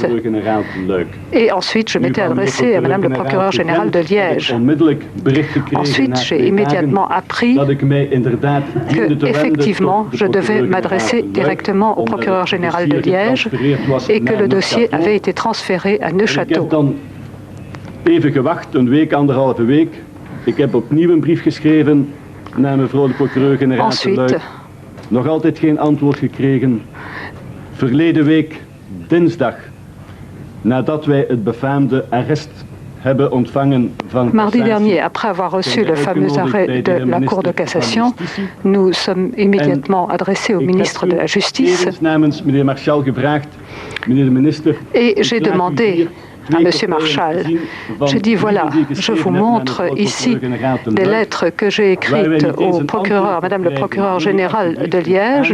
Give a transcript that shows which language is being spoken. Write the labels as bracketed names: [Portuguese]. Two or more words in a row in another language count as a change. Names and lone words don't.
[French] Et ensuite, je m'étais adressé à Madame le procureur général de Liège. Ensuite, j'ai immédiatement appris que, effectivement, je devais m'adresser directement au procureur général de Liège et que le dossier avait été transféré à Neuchâtel. [Dutch] Ik heb opnieuw een brief geschreven naar mevrouw de procureur-generaal te Luik. Nog altijd geen antwoord gekregen. Verleden week, dinsdag, nadat wij het befaamde arrest hebben ontvangen van [French] Mardi dernier, après avoir reçu le fameux arrêt de la Cour de cassation, nous sommes immédiatement adressés au ministre de la Justice et j'ai demandé à M. Marshall. J'ai dit, voilà, je vous montre ici des lettres que j'ai écrites au procureur, Madame le procureur général de Liège.